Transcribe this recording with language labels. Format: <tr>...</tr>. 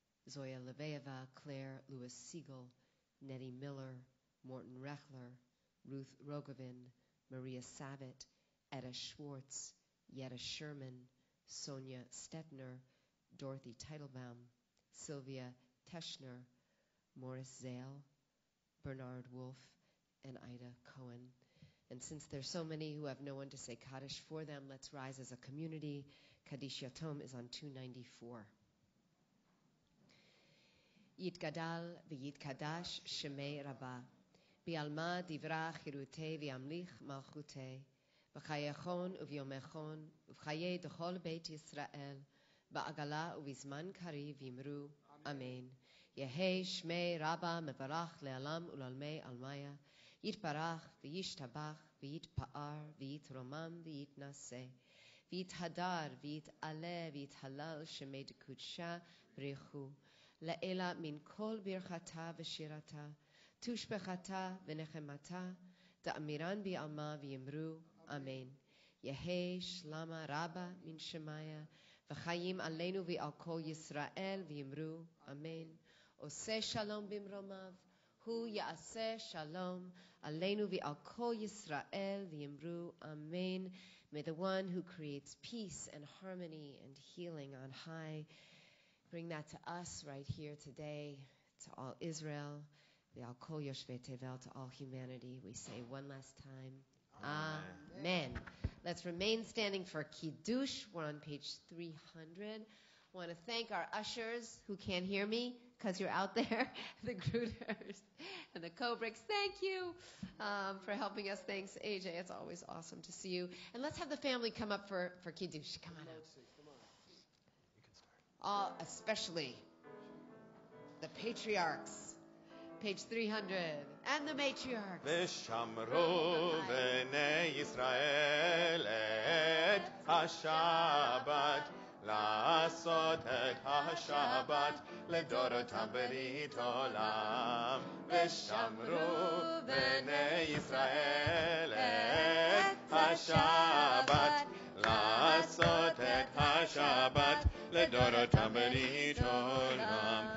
<en>Zoya Leveeva, Claire Lewis Siegel, Nettie Miller, Morton Rechler, Ruth Rogovin, Maria Savitt, Etta Schwartz, Yetta Sherman, Sonia Stetner, Dorothy Teitelbaum, Sylvia Teschner, Morris Zale, Bernard Wolf, and Ida Cohen. And since there's so many who have no one to say Kaddish for them, let's rise as a community. Kaddish Yatom is on 294.</en> <he>יתגדל ויתקדש שמי רבה, בעלמא דברה חירותי וימליך מלכותי, בחייכון וביומכון ובחיי דכל בית ישראל, בעגלה ובזמן קריב יאמרו אמן. יהי שמי רבה מברך לעולם ולעולמי עלמיה, יתברך וישתבח ויתפאר ויתרומם ויתנשא, ויתהדר ויתעלה ויתהלל שמי דקודשה ברכו, לאלה מן כל ברכתה ושירתה, תושבחתה ונחמתה, תאמירן בעלמה ויאמרו אמן. יהי שלמה רבה מן שמיה, וחיים עלינו ועל כל ישראל ויאמרו אמן. עושה שלום במרומיו, הוא יעשה שלום עלינו ועל כל ישראל ויאמרו amen.</he> <en>May the one who creates peace and harmony and healing on high bring that to us right here today, to all Israel,</en> <he>ועל כל יושבי תבל,</he> <en>to all humanity. We say one last time, amen. Let's remain standing for Kiddush. We're on page 300. Want to thank our ushers who can't hear me because you're out there, the Gruders and the Kobricks. Thank you for helping us. Thanks, AJ. It's always awesome to see you. And let's have the family come up for Kiddush. Come on out. Especially the patriarchs. Page 300. And the matriarchs.</en> <he>ושמרו בני ישראל את השבת, לעשות את השבת לדורותם ברית עולם. ושמרו בני ישראל את השבת, לעשות את השבת לדורותם ברית עולם.</he>